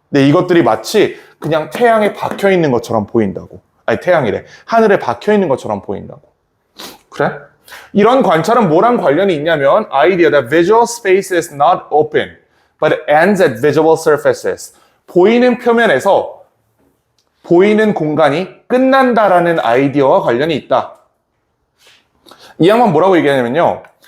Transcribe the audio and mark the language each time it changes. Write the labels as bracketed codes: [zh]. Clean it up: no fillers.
[ko] 근데 이것들이 마치 그냥 태양에 박혀 있는 것처럼 보인다고. 아니 태양이래. 하늘에 박혀 있는 것처럼 보인다고. 그래? 이런 관찰은 뭐랑 관련이 있냐면 [en] idea that visual space is not open but ends at visible surfaces. [ko] 보이는 표면에서 보이는 공간이 끝난다라는 아이디어와 관련이 있다. 이 양반 뭐라고 얘기하냐면요.